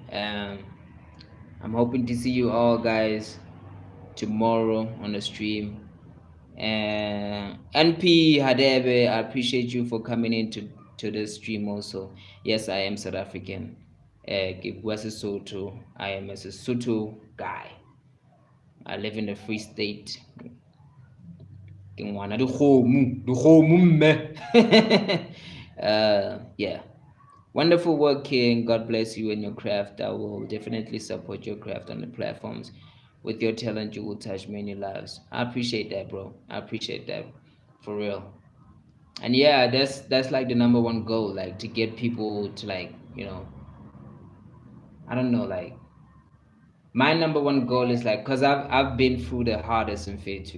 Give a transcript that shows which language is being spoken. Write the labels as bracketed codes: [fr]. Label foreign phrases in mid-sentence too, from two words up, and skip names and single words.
[en] I'm hoping to see you all guys tomorrow on the stream. And NP Hadebe, I appreciate you for coming into to the stream also. Yes, I am South African. Kigwesi Soto. I am a Sotho guy. I live in the Free State. Kingwana dikgomo mme. Yeah. Wonderful work, King. God bless you and your craft. I will definitely support your craft on the platforms. With your talent, you will touch many lives. I appreciate that, bro. I appreciate that, for real. And yeah, that's like the number one goal, like to get people to like, I don't know, like my number one goal is like, cause I've been through the hardest in faith too.